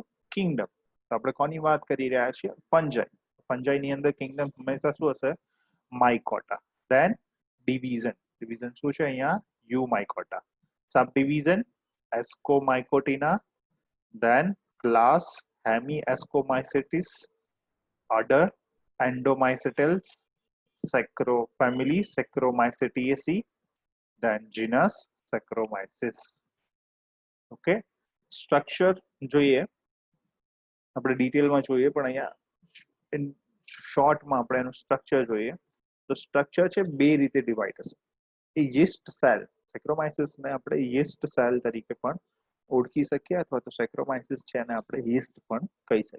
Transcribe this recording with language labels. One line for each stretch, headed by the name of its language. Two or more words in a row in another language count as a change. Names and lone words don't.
Gujarati: કિંગડમ. તો આપણે કોની વાત કરી રહ્યા છીએ? ફંજાઈ. ફંજાઈની અંદર કિંગડમ હંમેશા શું હશે? માઇકોટા.
English: then division.
Gujarati: ડિવિઝન શું છે અહીંયા? યુમાઇકોટા.
English: sub division Ascomycotina, then class Hemiascomycetes, order Endomycetales, family Saccharomycetiaceae, then genus Saccharomyces.
Gujarati: ઓકે, સ્ટ્રક્ચર જોઈએ આપણે ડિટેલમાં જોઈએ, પણ અહીંયા શોર્ટમાં આપણે એનું સ્ટ્રક્ચર જોઈએ. તો સ્ટ્રક્ચર છે બે રીતે ડિવાઈડ હશે. એ યીસ્ટ સેલ, સેક્રોમાઇસિસને આપણે યીસ્ટ સેલ તરીકે પણ ઓળખી શકીએ, અથવા તો સેક્રોમાઇસિસ છે એને આપણે યીસ્ટ પણ કહી શકીએ.